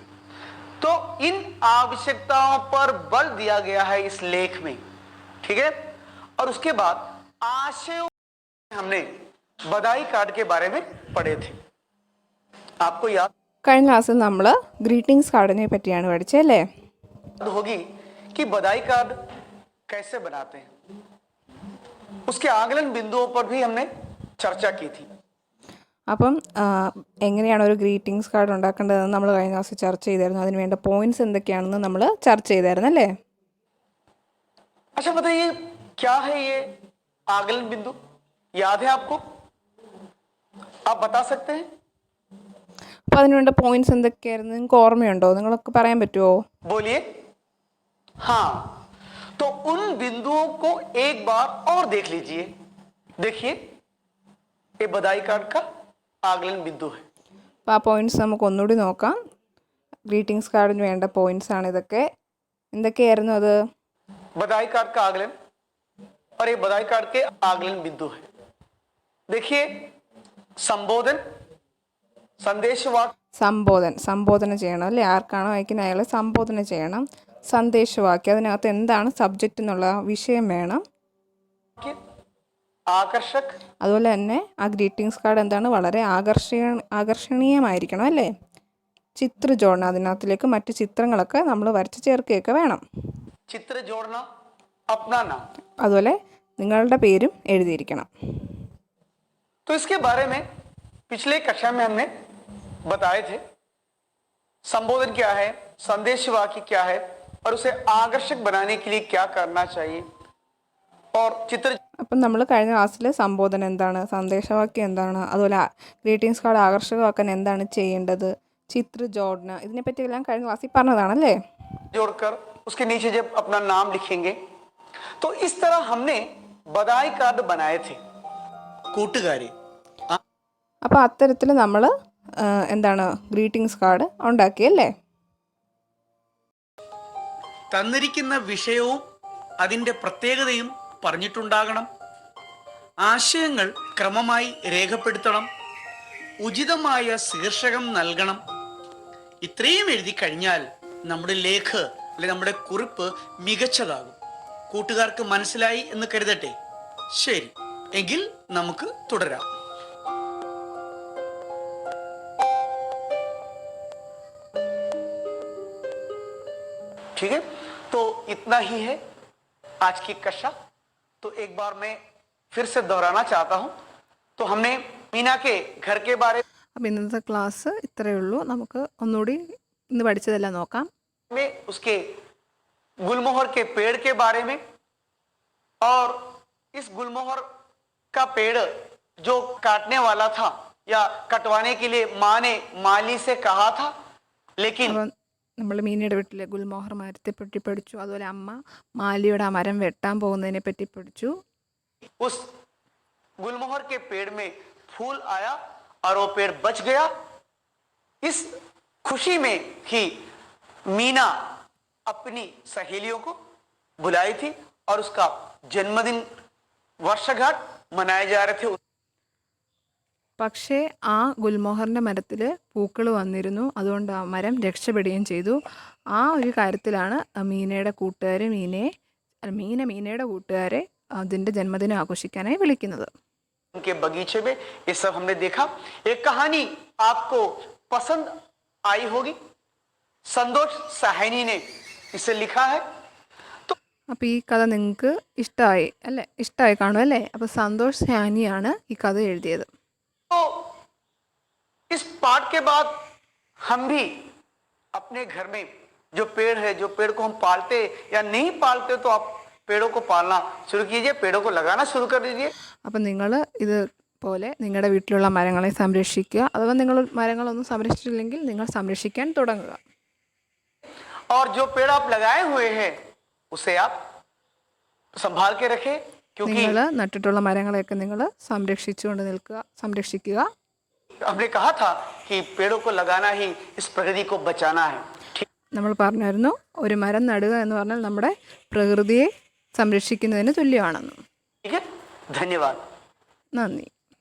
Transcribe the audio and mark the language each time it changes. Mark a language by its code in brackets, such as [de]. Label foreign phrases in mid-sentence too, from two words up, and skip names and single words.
[hi] तो इन आवश्यकताओं पर बल दिया गया है इस लेख में, ठीक है. और उसके बाद आशयों हमने बधाई कार्ड के बारे में पढ़े थे. आपको याद [ml] കഴിഞ്ഞ ക്ലാസ്സിൽ നമ്മൾ [en] greetings card [ml] പറ്റിയാണ് പഠിച്ചല്ലേ. [hi] होगी कि बधाई कार्ड कैसे बनाते हैं. उसके आकलन बिंदुओं पर भी हमने चर्चा की थी. [ml] അപ്പം എങ്ങനെയാണ് ഒരു [en] greetings card [ml] ഉണ്ടാക്കേണ്ടതെന്ന് നമ്മൾ കഴിഞ്ഞ ക്ലാസ്സിൽ ചർച്ച ചെയ്തായിരുന്നു. അതിന് വേണ്ട പോയിന്റ്സ് എന്തൊക്കെയാണെന്ന് നമ്മൾ ചർച്ച ചെയ്തായിരുന്നു അല്ലേ. [hi] अच्छा बताइए, क्या है ये आकलन बिंदु? याद है आपको? आप बता सकते हैं? [ml] അപ്പോൾ അതിന് വേണ്ട പോയിന്റ്സ് എന്തൊക്കെയായിരുന്നു നിങ്ങൾക്ക് ഓർമ്മയുണ്ടോ? നിങ്ങളൊക്കെ പറയാൻ പറ്റുമോ? [hi] बोलिए. हाँ, तो उन बिंदुओं को एक बार और देख लीजिए. देखिए, ये बधाई कार्ड का आकलन बिंदु है. [ml] അപ്പോൾ ആ പോയിന്റ്സ് നമുക്ക് ഒന്നുകൂടി നോക്കാം. [en] greetings card [ml] വേണ്ട പോയിന്റ്സ് ആണ് ഇതൊക്കെ. എന്തൊക്കെയായിരുന്നു അത്? [hi] बधाई कार्ड का आकलन और ये बधाई कार्ड के आकलन बिंदु है. देखिए, संबोधन, संदेशवाक्य, [ml] സംബോധന ചെയ്യണം അല്ലേ. ആർക്കാണോ അയക്കുന്നത് അയാളെ സംബോധന ചെയ്യണം. സന്ദേശവാക്യം, അതിനകത്ത് എന്താണ് സബ്ജക്റ്റ് എന്നുള്ള വിഷയം വേണം. [hi] आकर्षक, [ml] അതുപോലെ തന്നെ ആ [en] greetings card [ml] എന്താണ് വളരെ ആകർഷണീയമായിരിക്കണം അല്ലേ. [hi] चित्र जोड़ना, [ml] അതിനകത്തിലേക്ക് മറ്റ് ചിത്രങ്ങളൊക്കെ നമ്മൾ വരച്ച് ചേർക്കുകയൊക്കെ വേണം. [hi] चित्र जोड़ना, अपना नाम. [ml] അതുപോലെ നിങ്ങളുടെ പേരും എഴുതിയിരിക്കണം. [hi] तो इसके बारे में पिछले कक्षा में हमने बताए थे. संबोधन क्या है, संदेश वाक्य क्या है और उसे आकर्षक बनाने के लिए क्या करना चाहिए. और चित्र, [ml] അപ്പം നമ്മൾ കഴിഞ്ഞ ക്ലാസ്സിൽ സംബോധന എന്താണ്, സന്ദേശവാക്യം എന്താണ്, അതുപോലെ [en] greetings card [ml] ആകർഷകമാക്കാൻ എന്താണ് ചെയ്യേണ്ടത്, [hi] चित्र जोड़ना, [ml] ഇതിനെപ്പറ്റിയെല്ലാം കഴിഞ്ഞ ക്ലാസ്സിൽ പറഞ്ഞതാണല്ലേ. [hi] जोड़कर उसके नीचे जब अपना नाम लिखेंगे तो इस तरह हमने बधाई कार्ड बनाए थे. [ml] കൂട്ടുകാരെ, അപ്പോൾ അത്തരത്തിൽ നമ്മൾ എന്താണ് [en] greetings card [ml] ഉണ്ടാക്കിയല്ലേ. തന്നിരിക്കുന്ന വിഷയവും അതിൻ്റെ പ്രത്യേകതയും പറഞ്ഞിട്ടുണ്ടാകണം. ആശയങ്ങൾ ക്രമമായി രേഖപ്പെടുത്തണം. ഉചിതമായ ശീർഷകം നൽകണം. ഇത്രയും എഴുതി കഴിഞ്ഞാൽ നമ്മുടെ ലേഖ അല്ലെ നമ്മുടെ കുറിപ്പ് മികച്ചതാകും. കൂട്ടുകാർക്ക് മനസ്സിലായി എന്ന് കരുതട്ടെ. ശരി, എങ്കിൽ നമുക്ക് തുടരാം. [hi] ठीक है, तो इतना ही है आज की कक्षा. तो एक बार मैं फिर से दोहराना चाहता हूं. तो हमने मीना के घर के बारे [ml] അപ്പോൾ ഇന്നത്തെ ക്ലാസ് ഇത്രയേ ഉള്ളൂ. നമുക്ക് ഒന്നുകൂടി ഇന്ന് പഠിച്ചതെല്ലാം നോക്കാം. [hi] में, उसके गुलमोहर के पेड़ के बारे में, और इस गुलमोहर का पेड़ जो काटने वाला था या कटवाने के लिए माँ ने माली से कहा था, लेकिन [ml] അപ്പോൾ നമ്മൾ മീനയുടെ വീട്ടിലെ ഗുൽമോഹർ മരത്തെ പറ്റി പഠിച്ചു. അതുപോലെ അമ്മ മാലിയുടെ ആ മരം വെട്ടാൻ പോകുന്നതിനെ പറ്റി പഠിച്ചു. [hi] उस गुलमोहर के पेड़ में फूल आया और वो पेड़ बच गया. इस खुशी में ही मीना अपनी सहेलियों को बुलाई थी और उसका जन्मदिन वर्षगांठ मनाए जा रहे थे. [ml] പക്ഷേ ആ ഗുൽമോഹറിൻ്റെ മരത്തിൽ പൂക്കൾ വന്നിരുന്നു. അതുകൊണ്ട് ആ മരം രക്ഷപ്പെടുകയും ചെയ്തു. ആ ഒരു കാര്യത്തിലാണ് മീനയുടെ കൂട്ടുകാർ മീനയുടെ കൂട്ടുകാരെ അതിൻ്റെ ജന്മദിനം ആഘോഷിക്കാനായി വിളിക്കുന്നത്. [hi] उनके बगीचे में ये सब हमने देखा. एक कहानी आपको पसंद आई होगी. संतोष साहनी ने इसे लिखा है. तो [ml] അപ്പോൾ ഈ കഥ നിങ്ങൾക്ക് ഇഷ്ടമായി കാണും അല്ലേ? അപ്പോൾ സന്തോഷ് സാനിയാണ് ഈ കഥ എഴുതിയത്. [hi] तो इस पाठ के बाद हम भी अपने घर में जो पेड़ है, जो पेड़ को हम पालते या नहीं पालते, तो आप पेड़ों को पालना शुरू कीजिए, पेड़ों को लगाना शुरू कर दीजिए. [ml] അപ്പം നിങ്ങൾ ഇതുപോലെ നിങ്ങളുടെ വീട്ടിലുള്ള മരങ്ങളെ സംരക്ഷിക്കുക. അഥവാ നിങ്ങൾ മരങ്ങളൊന്നും സംരക്ഷിച്ചില്ലെങ്കിൽ നിങ്ങൾ സംരക്ഷിക്കാൻ തുടങ്ങുക. [hi] और जो पेड़ आप लगाए हुए हैं उसे आप संभाल के रखें, क्योंकि [ml] നിങ്ങൾ നട്ടിട്ടുള്ള മരങ്ങളെയൊക്കെ നിങ്ങൾ സംരക്ഷിക്കുക. [hi] हमने कहा था कि पेड़ों को लगाना ही इस प्रकृति को बचाना है. [ml] നമ്മൾ പറഞ്ഞായിരുന്നു ഒരു മരം നടുക എന്ന് പറഞ്ഞാൽ നമ്മുടെ പ്രകൃതിയെ സംരക്ഷിക്കുന്നതിന് തുല്യമാണെന്ന്. [hi] ठीक है, धन्यवाद. [ml] നന്ദി.